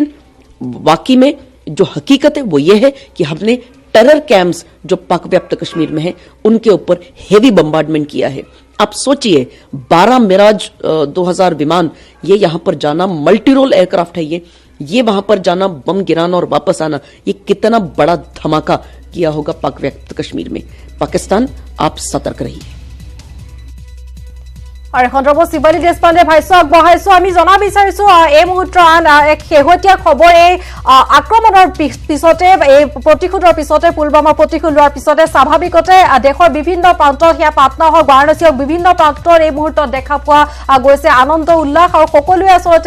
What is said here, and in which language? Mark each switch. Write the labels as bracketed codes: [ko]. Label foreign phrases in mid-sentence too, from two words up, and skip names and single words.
[hi] वाकई में जो हकीकत है वो ये है कि हमने [en] terror camps [hi] जो पाक व्याप्त कश्मीर में है उनके ऊपर [en] heavy bombardment [hi] किया है आप सोचिए 12 मिराज 2000 विमान ये यहां पर जाना [en] multi role aircraft [hi] है ये वहां पर जाना बम गिराना और वापस आना ये कितना बड़ा धमाका किया होगा पाक व्याप्त कश्मीर में पाकिस्तान आप सतर्क रहिए [as] আৰু সন্দৰ্ভত শিৱালী দেশপাণ্ডে ভাষ্য আগবঢ়াইছো আমি জনা বিচাৰিছো এই মুহূৰ্তৰ এক শেহতীয়া খবৰ এই আক্ৰমণৰ পিছতে এই প্ৰতিশোধৰ পিছতে পুলৱামাৰ প্ৰতিশোধ লোৱাৰ পিছতে স্বাভাৱিকতে দেশৰ বিভিন্ন প্ৰান্তত হিয়া পাটনা হওক বাৰাণসী হওক বিভিন্ন প্ৰান্তত এই মুহূৰ্তত দেখা পোৱা গৈছে আনন্দ উল্লাস আৰু সকলোৱে আচলতে